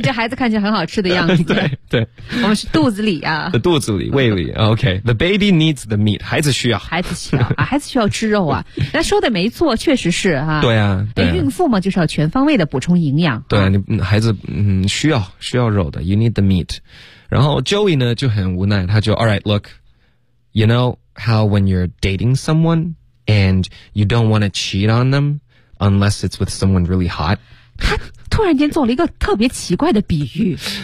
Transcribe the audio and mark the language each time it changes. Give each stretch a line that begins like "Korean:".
Chinese: 这孩子看起来很好吃的样子，对，我们是肚子里啊，的肚子里胃里 ，OK，
English: the baby needs the meat，
Chinese: 孩子需要啊，孩子需要吃肉啊，那说的没错，确实是啊，对啊，对啊，孕妇嘛就是要全方位的补充营养，对、啊啊，你孩子需要肉的 ，
English: you need the meat。
Chinese: 然后 Joey 呢就很无奈，他就
English: All right, look, you know how when you're dating someone and you don't want to cheat on them unless it's with someone really hot?
Chinese: 他突然间做了一个特别奇怪的比喻，